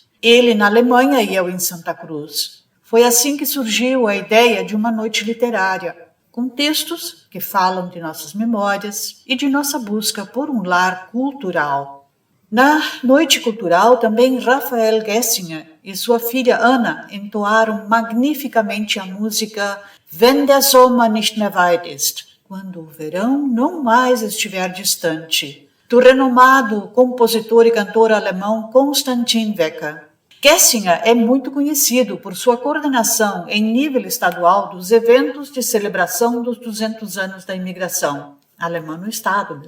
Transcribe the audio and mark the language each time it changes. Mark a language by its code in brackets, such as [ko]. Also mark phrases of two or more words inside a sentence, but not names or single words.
[pt] Ele na Alemanha e eu em Santa Cruz. Foi assim que surgiu a ideia de uma noite literária, com textos que falam de nossas memórias e de nossa busca por um lar cultural. Na noite cultural, também Rafael Gessinger e sua filha Ana entoaram magnificamente a música Wenn der Sommer nicht mehr weit ist, quando o verão não mais estiver distante, do renomado compositor e cantor alemão Konstantin Wecker. Gessinger é muito conhecido por sua coordenação em nível estadual dos eventos de celebração dos 200 anos da imigração alemã no Estado.